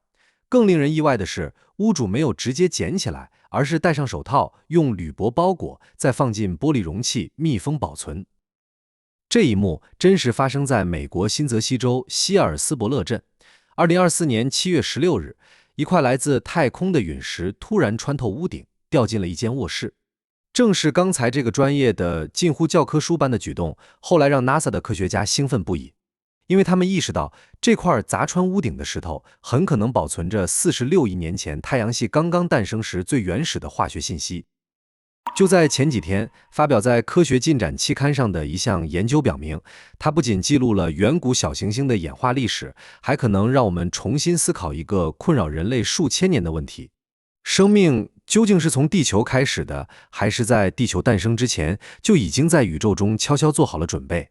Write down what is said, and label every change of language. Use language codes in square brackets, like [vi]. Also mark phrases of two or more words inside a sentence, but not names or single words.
[zh] 更令人意外的是，屋主没有直接捡起来，而是戴上手套，用铝箔包裹，再放进玻璃容器密封保存。这一幕真实发生在美国新泽西州希尔斯伯勒镇。2024年7月16日，一塊来自太空的陨石突然穿透屋頂，掉进了一间卧室。正是刚才这個專業的近乎教科書般的舉動，後來讓 NASA 的科學家興奮不已，因為他們意識到這塊砸穿屋頂的石頭很可能保存着46億年前太陽系剛剛誕生時最原始的化學信息。就在前幾天，發表在科學進展期刊上的一項研究表明，它不僅記錄了遠古小行星的演化歷史，還可能讓我們重新思考一個困擾人類數千年的問題：生命究竟是從地球開始的，還是在地球誕生之前就已經在宇宙中悄悄做好了準備？